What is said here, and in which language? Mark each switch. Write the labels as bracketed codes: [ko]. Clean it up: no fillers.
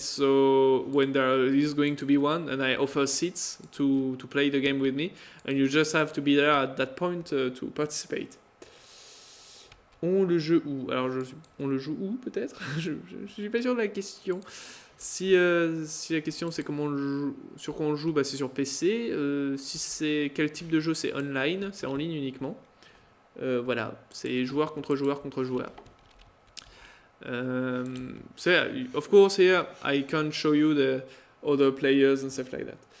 [en] So when there is going to be one, and I offer seats to play the game with me, and you just have to be there at that point to participate. [fr] On le joue où? Alors on le joue où peut-être? je suis pas sûr de la question. Si la question c'est comment on le joue, sur quoi on le joue, bah, c'est sur PC. Si c'est quel type de jeu, c'est online, c'est en ligne uniquement. Voilà, c'est joueur contre joueur contre joueur. [en] So yeah, of course here I can't show you the other players and stuff like that.